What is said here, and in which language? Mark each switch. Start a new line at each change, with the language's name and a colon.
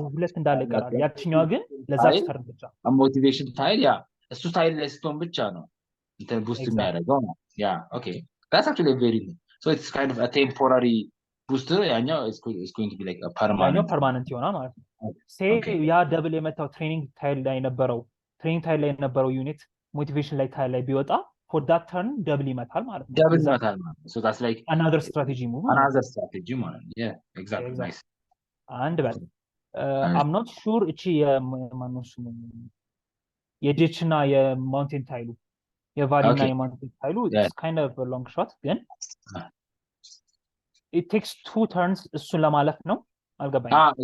Amharic: ሁለት እንዳለ ይቀራል። ያቺኛው ግን ለዛች ተርን ብቻ
English: motivation tile
Amharic: እሱ tile ላይ ስትሆን ብቻ ነው
English: እንትን boost የሚያደርገው ነው okay that's actually very good. So it's kind of a temporary booster
Amharic: ያኛው
English: is going to be like a permanent
Amharic: ይሆናል ማለት ነው። say ያ double የመታው ትሬኒንግ ታይል ላይ የነበረው ዩኒት ሞቲቬሽን ላይ ታይል ላይ ቢወጣ
English: for that turn
Amharic: double ይመታል ማለት ነው።
English: So that's like another strategy move
Amharic: ማለት ነው.
English: Yeah exactly nice and but I'm not sure
Amharic: እቺ የማንስ የዲችና የማውንቴን ታይሉ
English: የቫሊና የማውንቴን ታይሉ it's kind of a long shot ግን it takes 2 turns
Amharic: እሱን ለማለፍ ነው። አልገባኝም።